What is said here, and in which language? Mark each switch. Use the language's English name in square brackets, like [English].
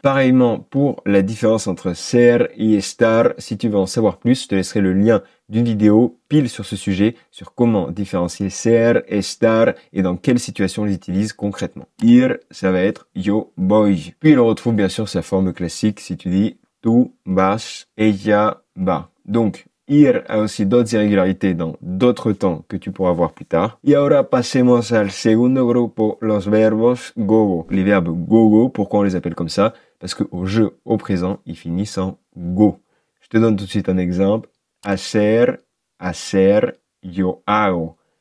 [French] Pareillement, pour la différence entre ser et estar, si tu veux en savoir plus, je te laisserai le lien d'une vidéo pile sur ce sujet, sur comment différencier ser, estar et dans quelle situation on les utilise concrètement. Ir, ça va être [Spanish] yo voy. [French] Puis il retrouve bien sûr sa forme classique si tu dis [Spanish] tú vas, ella va. [French] Donc, ir a aussi d'autres irrégularités dans d'autres temps que tu pourras voir plus tard. [Spanish] Y ahora pasemos al segundo grupo, los verbos gogo. [French] Les verbes gogo, pourquoi on les appelle comme ça? Parce qu'au je, au présent, ils finissent en go. Je te donne tout de suite un exemple. [Spanish] Hacer, yo hago.